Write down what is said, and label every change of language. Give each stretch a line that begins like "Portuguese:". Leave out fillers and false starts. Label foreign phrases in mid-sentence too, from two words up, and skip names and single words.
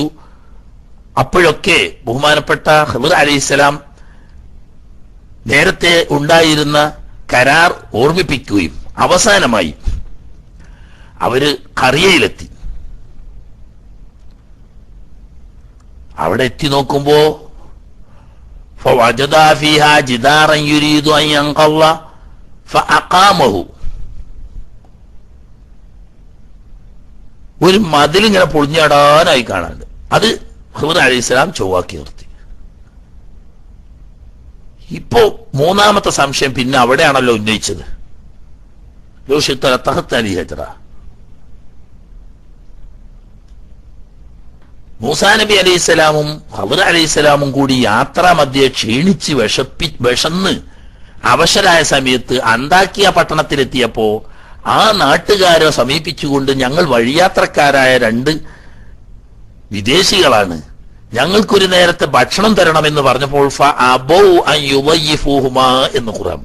Malayalam: അപ്പോഴൊക്കെ ബഹുമാനപ്പെട്ട ഖദർ അലൈഹിസ്സലാം നേരത്തെ ഉണ്ടായിരുന്ന കരാർ ഓർമ്മിപ്പിക്കുകയും അവസാനമായി അവര് ഖറിയയിലെത്തി. അവിടെ എത്തി നോക്കുമ്പോ
Arabic: فوجد فيها جدارا يريد أن ينقض فأقامه.
Malayalam: ഒരു മതിൽ ഇങ്ങനെ പൊളിഞ്ഞാടാനായി കാണാണ്ട് അത് ഖദർ അലൈഹിസ്സലാം ചൊവ്വാക്കി നിർത്തി. ഇപ്പോ മൂന്നാമത്തെ സംശയം പിന്നെ അവിടെയാണല്ലോ ഉന്നയിച്ചത്. മൂസാ നബി അലൈഹിസ്സലാമും ഖദർ അലൈഹിസ്സലാമും കൂടി യാത്രാ മധ്യേ ക്ഷീണിച്ച് വിശന്ന് അവശരായ സമയത്ത് അന്താക്കിയ പട്ടണത്തിലെത്തിയപ്പോ ആ നാട്ടുകാരെ സമീപിച്ചുകൊണ്ട് ഞങ്ങൾ വഴിയാത്രക്കാരായ രണ്ട് വിദേശികളാണ്, ഞങ്ങൾക്കൊരു നേരത്തെ ഭക്ഷണം തരണമെന്ന് പറഞ്ഞപ്പോൾ എന്ന് ഖുർആൻ.